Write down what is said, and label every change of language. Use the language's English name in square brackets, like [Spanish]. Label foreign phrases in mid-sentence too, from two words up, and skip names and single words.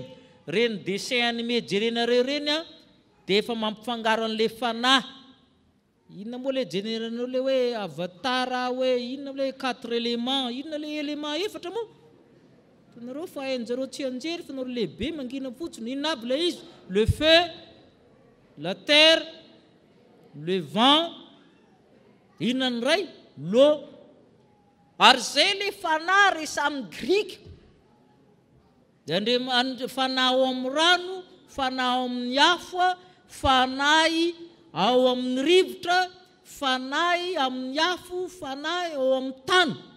[Malagasy] Reny [French] dessin animé [Malagasy] jerenareo reny dia efa mampifangaro an'le fanahy. Inona moa le jeneranao le hoe Avatar, hoe inona le 4 éléments, inona le élément efatra moa? Tanareo fa hainjareo tsy anjery fa nareo lehibe mangina fotsiny. Inona aby le izy? [French] Le feu, la terre, le vent, [Malagasy] inona ny ray? L'eau. Ary zay le fanahy resamin'ny Grika. Fanahy ao amin'ny rano, fanahy ao amin'ny afo, fanahy ao amin'ny rivotra, fanahy amin'ny afo, fanahy ao amin'ny tany.